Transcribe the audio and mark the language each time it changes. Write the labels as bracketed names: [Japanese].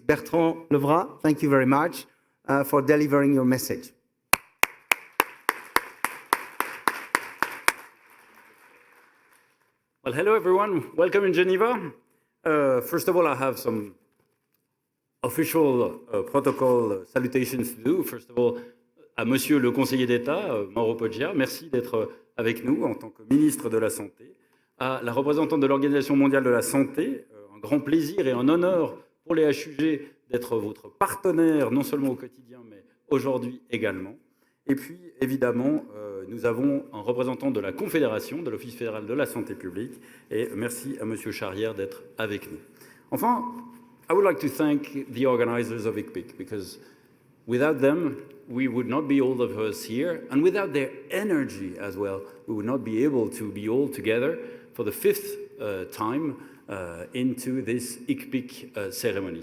[English] Bertrand Levrat, thank you very much for delivering your message. Well, hello everyone. Welcome in Geneva. First of all, I have some official protocol salutations to do. First of all, [French] à Monsieur le Conseiller d'État, Mauro Poggia, merci d'être avec nous en tant que ministre de la Santé. À la représentante de l'Organisation mondiale de la Santé, un grand plaisir et un honneur pour les HUG d'être votre partenaire, non seulement au quotidien, mais aujourd'hui également. Et puis, évidemment, nous avons un représentant de la Confédération, de l'Office fédéral de la santé publique, et merci à Monsieur Charrière d'être avec nous. [English] Enfin, I would like to thank the organizers of ICPIC, because without them, we would not be all of us here, and without their energy as well, we would not be able to be all together for the fifth time into this ICPIC ceremony.